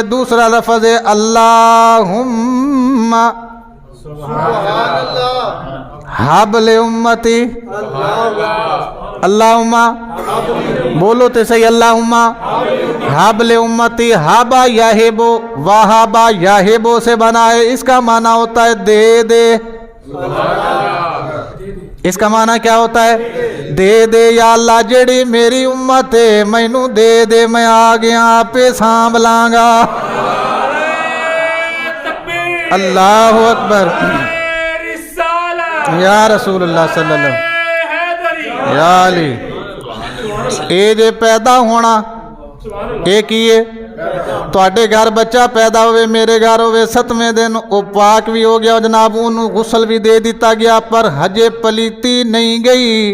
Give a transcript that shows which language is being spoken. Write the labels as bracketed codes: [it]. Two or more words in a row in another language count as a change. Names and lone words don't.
[hi] दूसरा लफज है [ar] اللهم هب لي أمتي, [hi] अल्लाहुम्मा बोलो तो सही, [ar] اللهم هب لي أمتي. هبَ يهبُ، وهبَ يهبُ [hi] से बना है, इसका माना होता है दे दे। इसका माना क्या होता है? [pa] دے دے یا اللہ جیہڑی میری امت ہے مینوں دے دے، میں آ گیا آپے سانبھ لاں گا. [ar] الله أكبر، يا رسول الله صلى الله يا علي. [pa] ایہ جے پیدا ہونا ایہ کی ہے، تہاڈے گھر بچہ پیدا ہووے، میرے گھر ہووے، 7ویں دن اوہ پاک وی ہو گیا جناب، اونہاں نے غسل وی دے دتا گیا، پر ہجے پلیتی نہیں گئی.